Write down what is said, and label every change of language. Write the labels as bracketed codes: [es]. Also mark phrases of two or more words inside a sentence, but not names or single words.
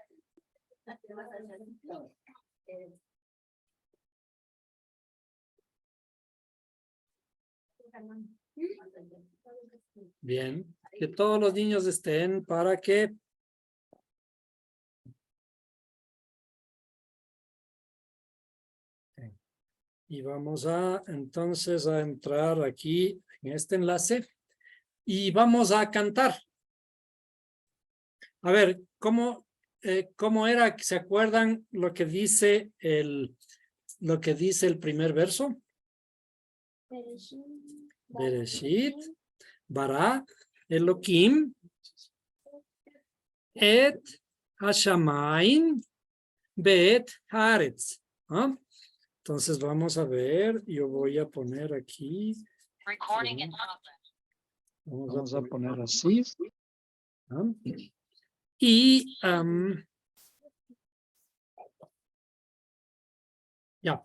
[es] Bien, que todos los niños estén para que y vamos a entonces a entrar aquí en este enlace y vamos a cantar. A ver, ¿cómo era? ¿Se acuerdan lo que dice el primer verso? [he] בראשית, ברא, אלהים, את השמים, ואת הארץ. [es] ¿Ah? Entonces vamos a ver, yo voy a poner aquí. Vamos a poner así. ¿Ah? Y ya.